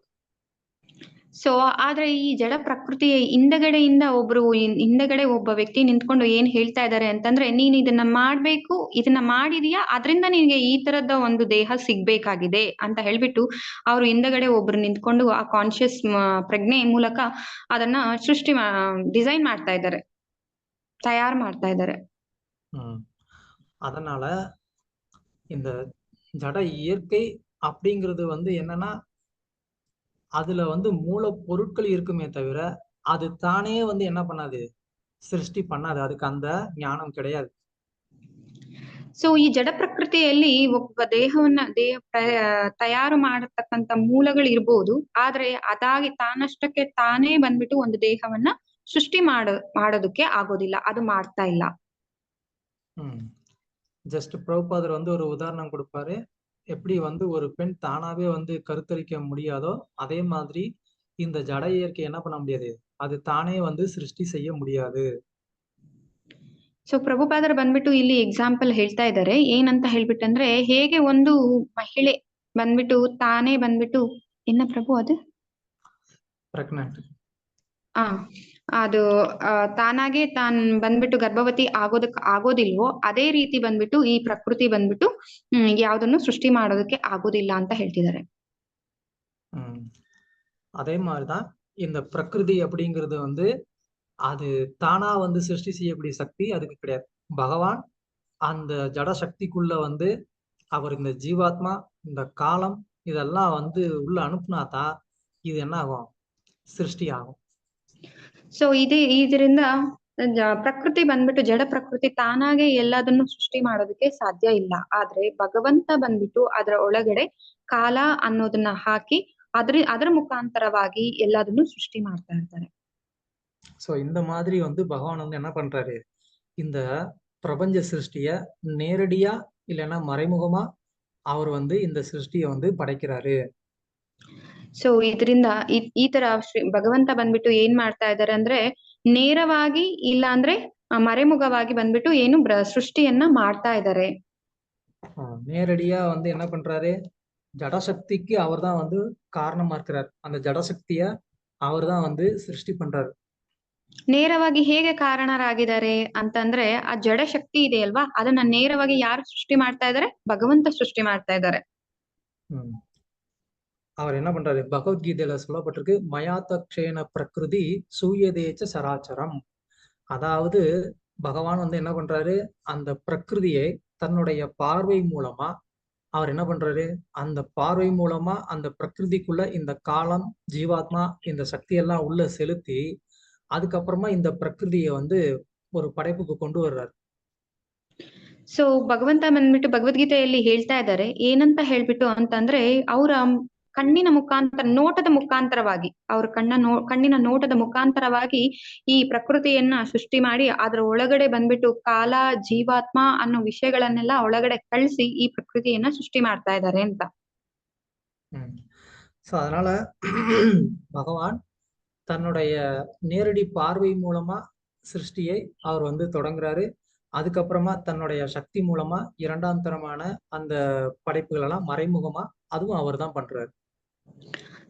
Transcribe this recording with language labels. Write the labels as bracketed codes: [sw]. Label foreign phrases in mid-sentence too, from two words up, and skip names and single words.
[kn] ಸೊ ಆದ್ರೆ ಈ ಜಡ ಪ್ರಕೃತಿಯ ಹಿಂದಗಡೆಯಿಂದ ಹಿಂದಗಡೆ ಒಬ್ಬ ವ್ಯಕ್ತಿ ನಿಂತ್ಕೊಂಡು ಏನ್ ಹೇಳ್ತಾ ಇದ್ದಾರೆ ಅಂತಂದ್ರೆ, ನೀನ್ ಇದನ್ನ ಮಾಡ್ಬೇಕು, ಇದನ್ನ ಮಾಡಿದೀಯಾ, ಅದರಿಂದ ನಿನ್ಗೆ ಈ ತರದ ಒಂದು ದೇಹ ಸಿಗ್ಬೇಕಾಗಿದೆ ಅಂತ ಹೇಳ್ಬಿಟ್ಟು ಅವ್ರು ಹಿಂದಗಡೆ ಒಬ್ರು ನಿಂತ್ಕೊಂಡು ಆ ಕಾನ್ಶಿಯಸ್ ಪ್ರಜ್ಞೆ ಮೂಲಕ ಅದನ್ನ ಡಿಸೈನ್ ಮಾಡ್ತಾ ಇದ್ದಾರೆ, தயார் ಮಾಡ್ತಾ ಇದ್ದಾರೆ. [ta] அதனால இந்த ஜட இயற்கை அப்படிங்கிறது வந்து என்னன்னா, அதுல வந்து மூல பொருட்கள் இருக்குமே தவிர அது தானே வந்து என்ன பண்ணாது, சிருஷ்டி பண்ணாது. அதுக்கு அந்த ஞானம் கிடையாது. [kn] ಸೊ ಈ ಜಡ ಪ್ರಕೃತಿಯಲ್ಲಿ ಒಬ್ಬ ದೇಹವನ್ನ ತಯಾರು ಮಾಡತಕ್ಕಂತ ಮೂಲಗಳು ಇರ್ಬೋದು, ಆದ್ರೆ ಅದಾಗಿ ತಾನಷ್ಟಕ್ಕೆ ತಾನೇ ಬಂದ್ಬಿಟ್ಟು ಒಂದು ದೇಹವನ್ನ ಸೃಷ್ಟಿ ಮಾಡೋದಕ್ಕೆ ಆಗೋದಿಲ್ಲ, ಅದು ಮಾಡ್ತಾ ಇಲ್ಲ. [ta] ஜஸ்ட் பிரபுபாதர் வந்து ஒரு உதாரணம் கொடுப்பாரு. எப்படி வந்து ஒரு பெண் தானாவே வந்து கருத்தரிக்க முடியாதோ அதே மாதிரி இந்த ஜட இயற்கை என்ன பண்ண முடியாது, அது தானே வந்து சிருஷ்டி செய்ய முடியாது. [kn] ಸೊ ಪ್ರಭುಪಾದರ್ ಬಂದ್ಬಿಟ್ಟು ಇಲ್ಲಿ ಎಕ್ಸಾಂಪಲ್ ಹೇಳ್ತಾ ಇದ್ದಾರೆ, ಏನಂತ ಹೇಳ್ಬಿಟ್ಟಂದ್ರೆ, ಹೇಗೆ ಒಂದು ಮಹಿಳೆ ಬಂದ್ಬಿಟ್ಟು ತಾನೇ ಬಂದ್ಬಿಟ್ಟು ಪ್ರಭು ಅದು ಪ್ರೆಗ್ನೆಂಟ್ ಅದು ತಾನಾಗೆ ಬಂದ್ಬಿಟ್ಟು ಗರ್ಭವತಿ ಆಗೋದಿಲ್ವೋ, ಅದೇ ರೀತಿ ಬಂದ್ಬಿಟ್ಟು ಈ ಪ್ರಕೃತಿ ಬಂದ್ಬಿಟ್ಟು ಯಾವ್ದನ್ನು ಸೃಷ್ಟಿ ಮಾಡೋದಕ್ಕೆ ಆಗೋದಿಲ್ಲ ಅಂತ ಹೇಳ್ತಿದ್ದಾರೆ. [ta] அதே மாதிரிதான் இந்த பிரகிருதி அப்படிங்கிறது வந்து அது தானா வந்து சிருஷ்டி செய்யக்கூடிய சக்தி அதுக்கு கிடையாது. பகவான் அந்த ஜட சக்திக்குள்ள வந்து அவர் இந்த ஜீவாத்மா, இந்த காலம் இதெல்லாம் வந்து உள்ள அனுப்புனாதான் இது என்ன ஆகும், சிருஷ்டி ஆகும். [kn] ಸೊ ಇದರಿಂದ ಪ್ರಕೃತಿ ಬಂದ್ಬಿಟ್ಟು ಜಡ ಪ್ರಕೃತಿ ತಾನಾಗೆ ಎಲ್ಲದನ್ನು ಸೃಷ್ಟಿ ಮಾಡೋದಕ್ಕೆ ಸಾಧ್ಯ ಇಲ್ಲ. ಆದ್ರೆ ಭಗವಂತ ಬಂದ್ಬಿಟ್ಟು ಅದರ ಒಳಗಡೆ ಕಾಲ ಅನ್ನೋದನ್ನ ಹಾಕಿ ಅದರ ಮುಖಾಂತರವಾಗಿ ಎಲ್ಲದನ್ನು ಸೃಷ್ಟಿ ಮಾಡ್ತಾ ಇರ್ತಾರೆ. [ta] சோ இந்த மாதிரி வந்து பகவான் வந்து என்ன பண்றாரு, இந்த பிரபஞ்ச சிருஷ்டிய நேரடியா இல்லைன்னா மறைமுகமா அவர் வந்து இந்த சிருஷ்டிய வந்து படைக்கிறாரு. [kn] ಸೊ ಇದರಿಂದ ಈ ತರ ಭಗವಂತ ಬಂದ್ಬಿಟ್ಟು ಏನ್ ಮಾಡ್ತಾ ಇದ್ದಾರೆ ಅಂದ್ರೆ, ನೇರವಾಗಿ ಇಲ್ಲ ಅಂದ್ರೆ மறைமுகವಾಗಿ ಬಂದ್ಬಿಟ್ಟು ಸೃಷ್ಟಿಯನ್ನ ಮಾಡ್ತಾ ಇದ್ದಾರೆ. [ta] நேரடியா வந்து என்ன பண்றாரு, ஜடசக்திக்கு அவர் தான் வந்து காரணமா இருக்கிறார். அந்த ஜடசக்திய அவர் தான் வந்து சிருஷ்டி பண்றாரு. [kn] ನೇರವಾಗಿ ಹೇಗೆ ಕಾರಣರಾಗಿದ್ದಾರೆ ಅಂತಂದ್ರೆ, ಆ ಜಡ ಶಕ್ತಿ ಇದೆ ಅಲ್ವಾ, ಅದನ್ನ ನೇರವಾಗಿ ಯಾರು ಸೃಷ್ಟಿ ಮಾಡ್ತಾ ಇದ್ದಾರೆ, ಭಗವಂತ ಸೃಷ್ಟಿ ಮಾಡ್ತಾ ಇದ್ದಾರೆ. [ta] அவர் என்ன பண்றாரு, பகவத்கீதையில சொல்லப்பட்டிருக்கு, [sa] मयाध्यक्षेण प्रकृतिः सूयते सचराचरम्. [ta] அதாவது பகவான் வந்து என்ன பண்றாரு, அந்த பிரகிருதியை தன்னுடைய பார்வை மூலமா அவர் என்ன பண்றாரு, அந்த பார்வை மூலமா அந்த பிரகிருதிக்குள்ள இந்த காலம், ஜீவாத்மா, இந்த சக்தி எல்லாம் உள்ள செலுத்தி அதுக்கப்புறமா இந்த பிரகிருதியை வந்து ஒரு படைப்புக்கு கொண்டு வர்றாரு. [kn] ಸೊ ಭಗವಂತ ಬಂದ್ಬಿಟ್ಟು ಭಗವದ್ಗೀತೆಯಲ್ಲಿ ಹೇಳ್ತಾ ಇದ್ದಾರೆ, ಏನಂತ ಹೇಳ್ಬಿಟ್ಟು ಅಂತಂದ್ರೆ, ಅವರ ಕಣ್ಣಿನ ಮುಖಾಂತರ, ನೋಟದ ಮುಖಾಂತರವಾಗಿ, ಅವ್ರ ಕಣ್ಣಿನ ನೋಟದ ಮುಖಾಂತರವಾಗಿ ಈ ಪ್ರಕೃತಿಯನ್ನ ಸೃಷ್ಟಿ ಮಾಡಿ ಅದರ ಒಳಗಡೆ ಬಂದ್ಬಿಟ್ಟು ಕಾಲ, ಜೀವಾತ್ಮ ಅನ್ನೋ ವಿಷಯಗಳನ್ನೆಲ್ಲ ಒಳಗಡೆ ಕಳಿಸಿ ಈ ಪ್ರಕೃತಿಯನ್ನ ಸೃಷ್ಟಿ ಮಾಡ್ತಾ ಇದ್ದಾರೆ ಅಂತ. [ta] சோ அதனால பகவான் தன்னுடைய நேரடி பார்வை மூலமா சிருஷ்டியை அவர் வந்து தொடங்குறாரு. அதுக்கப்புறமா தன்னுடைய சக்தி மூலமா இரண்டாம் தரமான அந்த படைப்புகள் எல்லாம் மறைமுகமா அதுவும் அவர் தான் பண்றாரு.